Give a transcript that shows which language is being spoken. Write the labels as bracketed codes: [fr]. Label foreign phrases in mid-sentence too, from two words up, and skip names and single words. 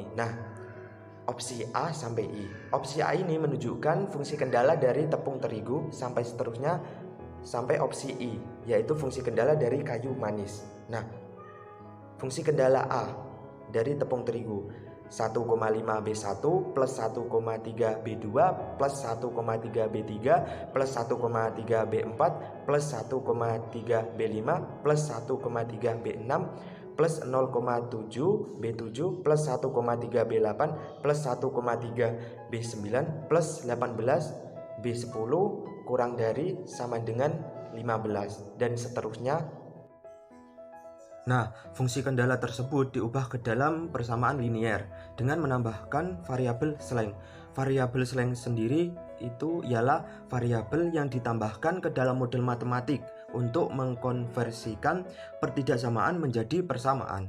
[id] Nah, opsi A sampai I. Opsi A ini menunjukkan fungsi kendala dari tepung terigu sampai seterusnya sampai opsi I, yaitu fungsi kendala dari kayu manis. Nah, fungsi kendala A dari tepung terigu. 1,5B1 plus 1,3B2 plus 1,3B3 plus 1,3B4 plus 1,3B5 plus 1,3B6 plus 0,7B7 plus 1,3B8 plus 1,3B9 plus 18B10 kurang dari sama dengan 15 dan seterusnya. Nah, fungsi kendala tersebut diubah ke dalam persamaan linier dengan menambahkan variabel slang. Variabel slang sendiri itu ialah variabel yang ditambahkan ke dalam model matematik untuk mengkonversikan pertidaksamaan menjadi persamaan.